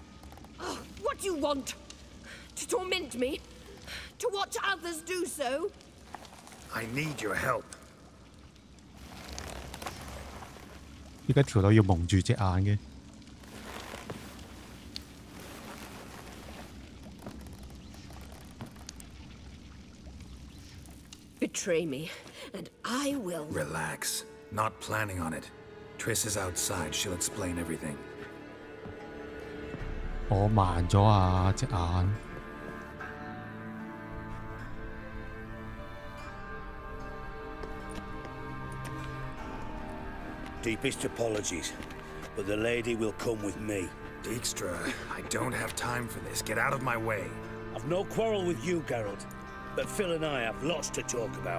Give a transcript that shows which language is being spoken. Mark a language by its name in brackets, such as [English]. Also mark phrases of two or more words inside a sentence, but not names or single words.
[English] Oh, what do you want? To torment me? To watch others do so? I need your help. [Cantonese] 依家條女要蒙住隻眼嘅。 [English] Betray me, and I will. Relax. Not planning on it. Triss is outside. She'll explain everything. [Cantonese] 我盲咗啊隻眼。 [English] Deepest apologies, but the lady will come with me. Dijkstra, I don't have time for this. Get out of my way. I've no quarrel with you, Geralt, but Phil and I have lots to talk about.